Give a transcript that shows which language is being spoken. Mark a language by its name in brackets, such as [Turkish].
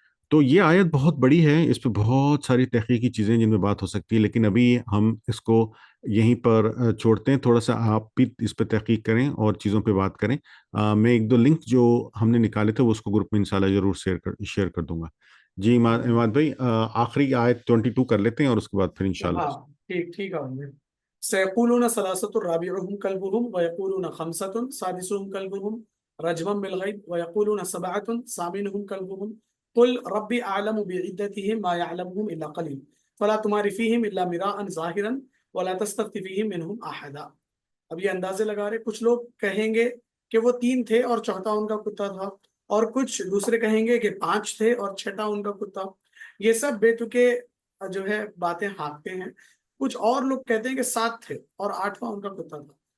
[Urdu] تو یہ آیت بہت بڑی ہے، اس پہ بہت ساری تحقیقی چیزیں جن میں بات ہو سکتی ہے، لیکن ابھی ہم اس کو یہیں پر چھوڑتے ہیں. تھوڑا سا آپ بھی اس پہ تحقیق کریں اور چیزوں پہ بات کریں. میں ایک دو لنک جو ہم نے نکالے تھے وہ اس کو گروپ میں انشاءاللہ ضرور شیئر کر دوں گا. جی اماد بھائی، آخری آیت 22 کر لیتے ہیں اور اس کے بعد پھر انشاءاللہ. ہاں، ٹھیک ہے. [Arabic] سيقولون ثلاثة رابعهم كلبهم ويقولون خمسة سادسهم كلبهم رجما بالغيب ويقولون 7 ثامنهم كلبهم قل ربي أعلم بعدتهم ما يعلمهم إلا قليل فلا تمار فيهم إلا مراء ظاهرا ولا تستفت فيهم منهم أحدا. [Urdu] اب یہ اندازے لگا رہے، کچھ لوگ کہیں گے کہ وہ 3 تھے اور چوتھا ان کا کتا تھا، اور کچھ دوسرے کہیں گے کہ 5 تھے اور چھٹا ان کا کتا. یہ سب بے تکے جو ہے باتیں ہانکتے ہیں. کچھ اور لوگ کہتے ہیں کہ 7 تھے اور 8واں ان کا کتا تھا.